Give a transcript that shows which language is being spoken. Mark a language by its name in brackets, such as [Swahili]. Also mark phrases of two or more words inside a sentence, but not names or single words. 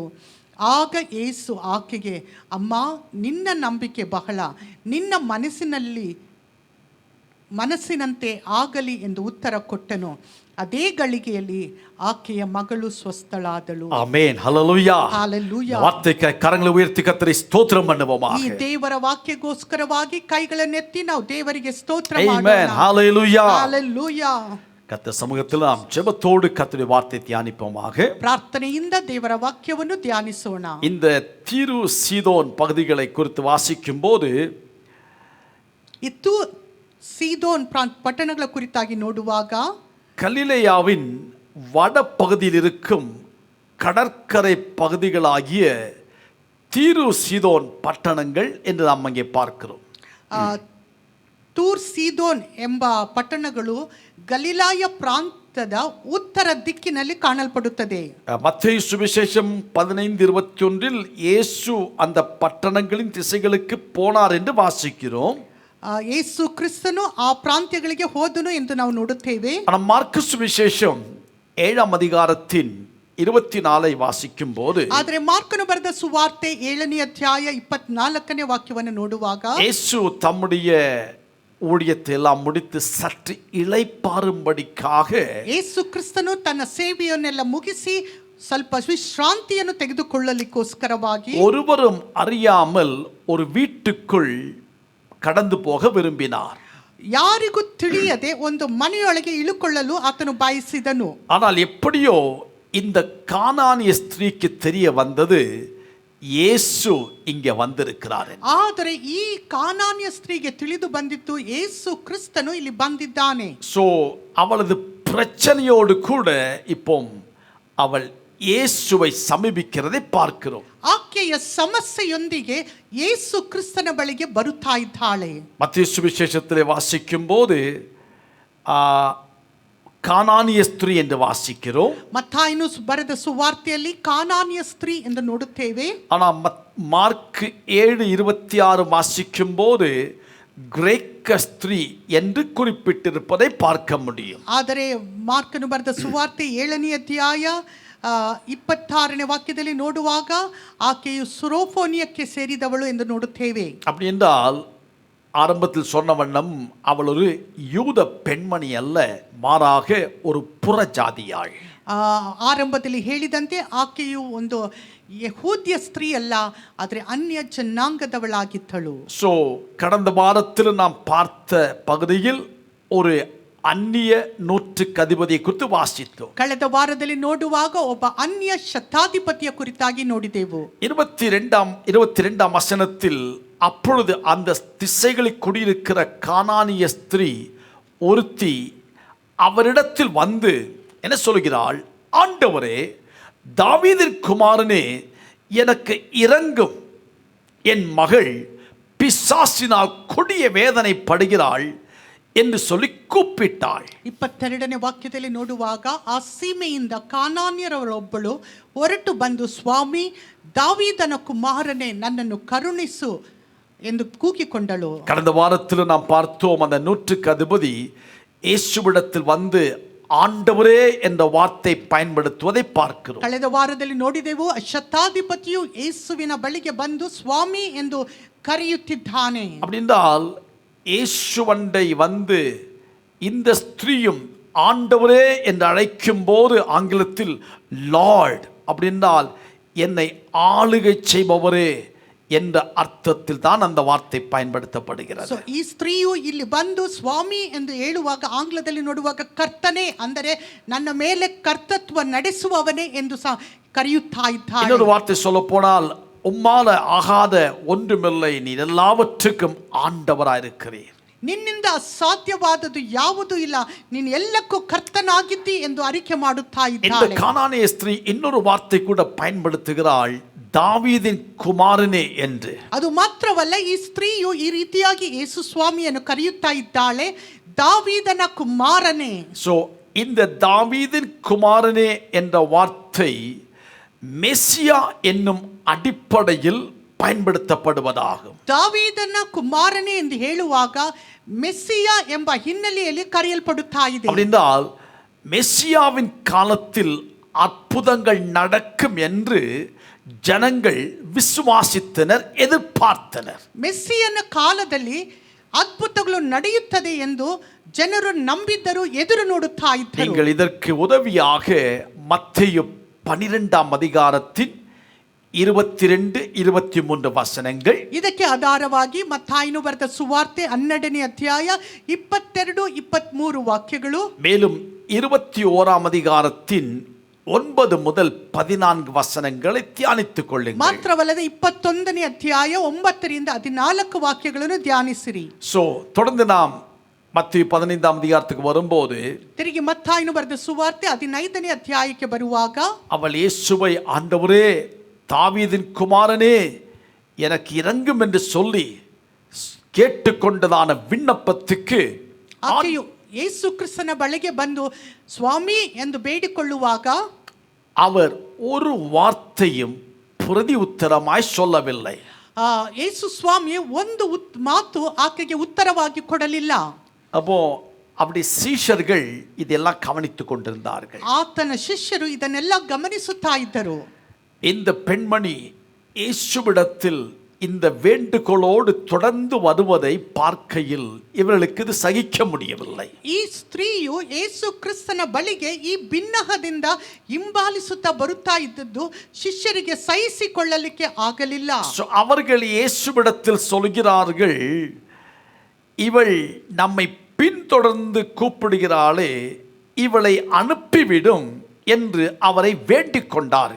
[Kannada] ಆಗ ಯೇಸು ಆಕೆಗೆ, ಅಮ್ಮ, ನಿನ್ನ ನಂಬಿಕೆ ಬಹಳ, ನಿನ್ನ ಮನಸ್ಸಿನಂತೆ ಆಗಲಿ ಎಂದು ಉತ್ತರ ಕೊಟ್ಟನು. ಅದೇ ಗಳಿಗೆಯಲ್ಲಿ ಆಕೆಯ ಮಗಳು ಸ್ವಸ್ಥಳಾದಳು. ಆಮೆನ್. ಹಲ್ಲೆಲೂಯಾ. ಹಲ್ಲೆಲೂಯಾ. [Tamil] வாக்யக்கே கரங்களை உயர்த்தி கர்த்தரிகே ஸ்தோத்ர மாடுவோமாக. [Kannada] ಈ ದೇವರ ವಾಕ್ಯಕ್ಕೋಸ್ಕರವಾಗಿ ಕೈಗಳನ್ನೆತ್ತಿ ನಾವು ದೇವರಿಗೆ ಸ್ತೋತ್ರ ಮಾಡೋಣ. ಮಾಡೋಣ. ಹಲ್ಲೆಲೂಯಾ. ಹಲ್ಲೆಲೂಯಾ. [Tamil] கர்த்தர் சமூகத்தில் நாம் ஜெபத்தோடு கர்த்தருடைய வார்த்தை தியானிப்போமாக. [Kannada] ಪ್ರಾರ್ಥನೆಯಿಂದ ದೇವರ ವಾಕ್ಯವನ್ನು ಧ್ಯಾನಿಸೋಣ. [Tamil] இந்த தீரு சீதோன் பகுதிகளை குறித்து வாசிக்கும் போது [Kannada] ಇತ್ತು ಸೀದೋನ್ ಪಟ್ಟಣಗಳ ಕುರಿತಾಗಿ ನೋಡುವಾಗ, [Tamil] கலிலேயாவின் வட பகுதியில் இருக்கும் கடற்கரை பகுதிகளாகிய தீரு சீதோன் பட்டணங்கள் என்று நாம் அங்கே பார்க்கிறோம். [Kannada] ತೂರ್ ಸೀದೋನ್ ಎಂಬ ಪಟ್ಟಣಗಳು ಗಲಿಲಾಯ ಪ್ರಾಂತದ ಉತ್ತರ ದಿಕ್ಕಿನಲ್ಲಿ ಕಾಣಲ್ಪಡುತ್ತದೆ. [Tamil] மத்தேயு சுவிசேஷம் 15:21 இயேசு அந்த பட்டணங்களின் திசைகளுக்கு போனார் என்று வாசிக்கிறோம். [Kannada] ಯೇಸು ಕ್ರಿಸ್ತನು ಆ ಪ್ರಾಂತ್ಯಗಳಿಗೆ ಹೋದನು ಎಂದು ನಾವು ನೋಡುತ್ತೇವೆ. [Tamil] ஆனால் மார்க்கு சுவிசேஷம் 7ஆம் அதிகாரத்தின் 24 வாசிக்கும் போது, [Kannada] ಆದರೆ ಮಾರ್ಕನು ಬರೆದ ಸುವಾರ್ತೆ 7ನೇ ಅಧ್ಯಾಯ 24ನೇ ವಾಕ್ಯವನ್ನು ನೋಡುವಾಗ, [Tamil] இயேசு தம்முடைய ஊழியத்தை எல்லாம் முடித்து சற்று இளைப்பாறும்படிக்காக [Kannada] ಯೇಸು ಕ್ರಿಸ್ತನು ತನ್ನ ಸೇವೆಯನ್ನೆಲ್ಲ ಮುಗಿಸಿ ಸ್ವಲ್ಪ ವಿಶ್ರಾಂತಿಯನ್ನು ತೆಗೆದುಕೊಳ್ಳಲಿಕ್ಕೋಸ್ಕರವಾಗಿ [Tamil] ஒருவரும் அறியாமல் ஒரு வீட்டுக்குள் கடந்து போக விரும்பினார். [Kannada] ಯಾರಿಗೂ ತಿಳಿಯದೆ ಒಂದು ಮನೆಯೊಳಗೆ ಇಳುಕೊಳ್ಳಲು ಆತನು ಬಯಸಿದನು. [Tamil] ஆனால் எப்படியோ இந்த கானானிய ஸ்திரீக்கு தெரிய வந்தது, இயேசு இங்கே வந்திருக்கிறார். [Kannada] ಆದರೆ ಈ ಕಾನಾನ್ಯ ಸ್ತ್ರೀಗೆ ತಿಳಿದು ಬಂದಿತ್ತು, ಯೇಸು ಕ್ರಿಸ್ತನು ಇಲ್ಲಿ ಬಂದಿದ್ದಾನೆ. [Tamil] சோ அவளது பிரச்சனையோடு கூட இப்போ அவள் இயேசுவை சமீபிக்கிறதை பார்க்கிறோம். [Kannada] ಆಕೆಯ ಸಮಸ್ಯೆಯೊಂದಿಗೆ ಯೇಸು ಕ್ರಿಸ್ತನ ಬಳಿಗೆ ಬರುತ್ತಾ ಇದ್ದಾಳೆ. [Tamil] மத்தேயு சுவிசேஷத்திலே வாசிக்கும் போது கானானிய ஸ்திரீ என்று வாசிக்கிறோம். [Kannada] ಮತ್ತಾಯನು ಬರೆದ ಸುವಾರ್ತೆಯಲ್ಲಿ ಕಾನಾನ್ಯ ಸ್ತ್ರೀ ಎಂದು ನೋಡುತ್ತೇವೆ. [Tamil] ஆனால் மார்க் 7:26 வாசிக்கும் போது கிரேக்க ஸ்திரீ என்று குறிப்பிட்டிருப்பதை பார்க்க முடியும். [Kannada] ಆದರೆ ಮಾರ್ಕನು ಬರೆದ ಸುವಾರ್ತೆ 7ನೇ ಅಧ್ಯಾಯ 26ನೇ ವಾಕ್ಯದಲ್ಲಿ ನೋಡುವಾಗ ಆಕೆಯು ಸುರೋಫೋನಿಯಕ್ಕೆ ಸೇರಿದವಳು ಎಂದು ನೋಡುತ್ತೇವೆ. [Tamil] அப்படி என்றால் ஆரம்பத்தில் சொன்ன வண்ணம் அவள் ஒரு யூத பெண்மணி அல்ல, மாறாக ஒரு புறஜாதியாள். [Kannada] ಆರಂಭದಲ್ಲಿ ಹೇಳಿದಂತೆ ಆಕೆಯು ಒಂದು ಯಹೂದ್ಯ ಸ್ತ್ರೀ ಅಲ್ಲ, ಆದರೆ ಅನ್ಯ ಜನಾಂಗದವಳಾಗಿದ್ದಳು. [Tamil] ஸோ கடந்த வாரத்தில் நாம் பார்த்த பகுதியில் ஒரு அந்நிய நூற்றுக்கு அதிபதியை குறித்து வாசித்தோம். [Kannada] ಕಳೆದ ವಾರದಲ್ಲಿ ನೋಡುವಾಗ ಒಬ್ಬ ಅನ್ಯ ಶತಾಧಿಪತಿಯ ಕುರಿತಾಗಿ ನೋಡಿದೆವು. [Tamil] 22ஆம் வசனத்தில் அப்பொழுது அந்த திசைகளில் குடியிருக்கிற கானானிய ஸ்திரீ ஒருத்தி அவரிடத்தில் வந்து என்ன சொல்கிறாள்? ஆண்டவரே, தாவீதின் குமாரனே, எனக்கு இரங்கும், என் மகள் பிசாசினால் கொடிய வேதனை படுகிறாள் ಎಂದು சொல்லி ಕೂಪಿಟ್ಟಾள். [Kannada] 22ನೇ ವಾಕ್ಯದಲ್ಲಿ ನೋಡುವಾಗ ಆ ಸೀಮೆಯಿಂದ ಕಾನಾನ್ಯರವಳೊಬ್ಬಳು ಹೊರಟು ಬಂದು, ಸ್ವಾಮಿ, ದಾವೀದನ ಕುಮಾರನೇ, ನನ್ನನ್ನು ಕರುಣಿಸು ಎಂದು ಕೂಗಿಕೊಂಡಳು. [Tamil] கடந்த வாரத்தில் நாம் பார்த்தோம், அந்த நூற்றுக்கு அதிபதி இயேசுவிடத்தில் வந்து ஆண்டவரே என்ற வார்த்தை பயன்படுத்துவதை பார்க்கிறோம். [Kannada] ಕಳೆದ ವಾರದಲ್ಲಿ ನೋಡಿದೆವು, ಶತಾಧಿಪತಿಯು ಯೇಸುವಿನ ಬಳಿಗೆ ಬಂದು ಸ್ವಾಮಿ ಎಂದು ಕರೆಯುತ್ತಿದ್ದಾನೆ. [Tamil] அப்படின்றால் இயேசுவண்டை வந்து இந்த ஸ்திரீயும் ஆண்டவரே என்று அழைக்கும் போது ஆங்கிலத்தில் லார்ட் அப்படின்றால் என்னை ஆளுகை செய்பவரே என்ற அர்த்தத்தில் தான் அந்த வார்த்தை பயன்படுத்தப்படுகிறது. [Kannada] ಈ ಸ್ತ್ರೀಯು ಇಲ್ಲಿ ಬಂದು ಸ್ವಾಮಿ ಎಂದು ಹೇಳುವಾಗ ಆಂಗ್ಲದಲ್ಲಿ ನೋಡುವಾಗ ಕರ್ತನೇ, ಅಂದರೆ ನನ್ನ ಮೇಲೆ ಕರ್ತತ್ವ ನಡೆಸುವವನೇ ಎಂದು ಸಹ ಕರೆಯುತ್ತಾ ಇದ್ದಾಳೆ. [Tamil] இன்னொரு வார்த்தை சொல்ல போனால், உம்மால ஆகாத ஒன்றுமில்லை, நீர் எல்லாவற்றுக்கும் ஆண்டவராயிருக்கிறீர். [Kannada] ನಿನ್ನಿಂದ ಅಸಾಧ್ಯವಾದದ್ದು ಯಾವುದೂ ಇಲ್ಲ, ನೀನು ಎಲ್ಲಕ್ಕೂ ಕರ್ತನಾಗಿದ್ದಿ ಎಂದು ಅರಿಕೆ ಮಾಡುತ್ತಾ [Tamil] இந்த [Kannada] ಇದ್ದಾಳೆ. [Tamil] கானானிய ஸ்திரீ இன்னொரு வார்த்தை கூட பயன்படுத்துகிறாள், தாவீதின் குமாரனே என்று. [Kannada] ಅದು ಮಾತ್ರವಲ್ಲ, ಈ ಸ್ತ್ರೀಯು ಈ ರೀತಿಯಾಗಿ ಯೇಸು ಸ್ವಾಮಿಯನ್ನು ಕರೆಯುತ್ತಾ ಇದ್ದಾಳೆ, ದಾವೀದನ ಕುಮಾರನೇ. [Tamil] சோ இந்த தாவீதின் குமாரனே என்ற வார்த்தை மெசியா என்னும் அடிப்படையில் பயன்படுத்தப்படுவதாகும். [Kannada] ದಾವೀದನ ಕುಮಾರನೇ ಎಂದು ಹೇಳುವಾಗ ಮೆಸ್ಸಿಯಾ ಎಂಬ ಹಿನ್ನೆಲೆಯಲ್ಲಿ ಕರೆಯಲ್ಪಡುತ್ತಾ ಇದೆ. [Tamil] அப்படின்றால் மெசியாவின் காலத்தில் அற்புதங்கள் நடக்கும் என்று ஜனங்கள் விசுவாசித்தனர், எதிர்பார்த்தனர். [Kannada] ಮೆಸ್ಸಿಯನ ಕಾಲದಲ್ಲಿ ಅದ್ಭುತಗಳು ನಡೆಯುತ್ತದೆ ಎಂದು ಜನರು ನಂಬಿದ್ದರು, ಎದುರು ನೋಡುತ್ತಾ ಇದ್ದರು. [Tamil] நீங்கள் இதற்கு உதவியாக மத்தேயு 12ஆம் அதிகாரத்தின் 22-23 வசனங்கள், [Kannada] ಇದಕ್ಕೆ ಆಧಾರವಾಗಿ ಮತ್ತಾಯನು ಬರೆದ ಸುವಾರ್ತೆ 12ನೇ ಅಧ್ಯಾಯ 22-23 ವಾಕ್ಯಗಳು, [Tamil] மேலும் 21ஆம் அதிகாரத்தின் 9 முதல் 14 வசனங்களை தியானித்துக் கொள்ளுங்கள். [Kannada] ಮಾತ್ರವಲ್ಲದೆ 21ನೇ ಅಧ್ಯಾಯ 9ರಿಂದ 14 ವಾಕ್ಯಗಳನ್ನು ಧ್ಯಾನಿಸಿರಿ. [Tamil] சோ தொடர்ந்து நாம் மத்தேயு 15ஆம் அதிகாரத்துக்கு வரும்போது, [Kannada] ತಿರುಗಿ ಮತ್ತಾಯನು ಬರೆದ ಸುವಾರ್ತೆ 15ನೇ ಅಧ್ಯಾಯಕ್ಕೆ ಬರುವಾಗ, [Tamil] அவள் இயேசுவை ஆண்டவரே, தாவீதின் குமாரனே, எனக்கு இரங்கும் என்று சொல்லி கேட்டுக்கொண்டதான விண்ணப்பத்துக்கு [Kannada] ಆಕೆಯು ಯೇಸು ಕ್ರಿಸ್ತನ ಬಳಿಗೆ ಬಂದು ಸ್ವಾಮಿ ಎಂದು ಬೇಡಿಕೊಳ್ಳುವಾಗ [Tamil] அவர் ஒரு வார்த்தையும் பிரதி உத்தரமாய் சொல்லவில்லை. [Kannada] ಯೇಸು ಸ್ವಾಮಿ ಒಂದು ಮಾತು ಆಕೆಗೆ ಉತ್ತರವಾಗಿ ಕೊಡಲಿಲ್ಲ. [Tamil] அப்போ அப்படி சீஷர்கள் இதெல்லாம் கவனித்துக் கொண்டிருந்தார்கள். [Kannada] ಆತನ ಶಿಷ್ಯರು ಇದನ್ನೆಲ್ಲ ಗಮನಿಸುತ್ತಾ ಇದ್ದರು. [Tamil] இந்த பெண்மணி இயேசுவிடத்தில் இந்த வேண்டுகோளோடு தொடர்ந்து வருவதை பார்க்கையில் இவர்களுக்கு இது சகிக்க முடியவில்லை. [Kannada] ಈ ಸ್ತ್ರೀಯು ಯೇಸು ಕ್ರಿಸ್ತನ ಬಳಿಗೆ ಈ ಬಿನ್ನಹದಿಂದ ಹಿಂಬಾಲಿಸುತ್ತಾ ಬರುತ್ತಾ ಇದ್ದದ್ದು ಶಿಷ್ಯರಿಗೆ ಸಹಿಸಿಕೊಳ್ಳಲಿಕ್ಕೆ ಆಗಲಿಲ್ಲ. [Tamil] அவர்கள் இயேசுவிடத்தில் சொல்கிறார்கள், இவள் நம்மை பின்தொடர்ந்து கூப்பிடுகிறாளே, இவளை அனுப்பிவிடும் என்று அவரை வேண்டிக் கொண்டார்கள்.